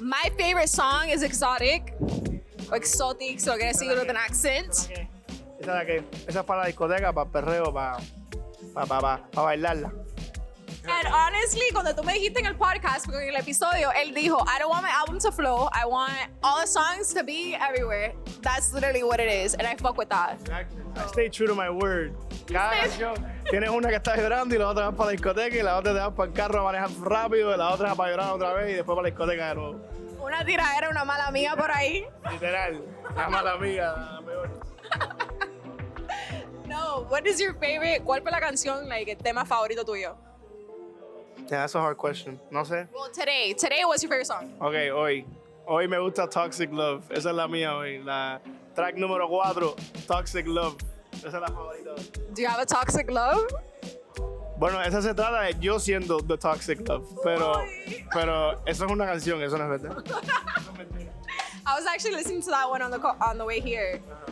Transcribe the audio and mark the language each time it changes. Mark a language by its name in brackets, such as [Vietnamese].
[English] My favorite song is Exotic. [Spanish] O Exotic, so lo quiere decir [English] with an accent. [Spanish] ¿Esa de qué? Esa es para la discoteca, para el perreo, para bailarla. [English] And honestly, [Spanish] cuando tú me dijiste en el podcast, porque en el episodio, él dijo, [English] I don't want my album to flow. I want all the songs to be everywhere. That's literally what it is. And I fuck with that. Exactly. I stay true to my word. [Spanish] Cada canción tienes una que está llorando y la otra va para la discoteca y la otra te vas para el carro a manejar rápido y la otra para llorar otra vez y después para la discoteca de nuevo. Una tiradera, una mala amiga por ahí. Literal, la mala amiga, la peor. [English] No, what is your favorite? [Spanish] ¿Cuál fue la canción, [English] like, [Spanish] el tema favorito tuyo? [English] Yeah, that's a hard question. [Spanish] No sé. [English] Well, today, what's your favorite song? [Spanish] Ok, hoy me gusta Toxic Love. Esa es la mía hoy. La track número 4, Toxic Love. Esa es la favorita. [English] Do you have a toxic love? [Spanish] Bueno, esa se trata de yo siendo the Toxic Love. Pero eso es una canción, eso no es verdad. [English] I was actually listening to that one on the way here.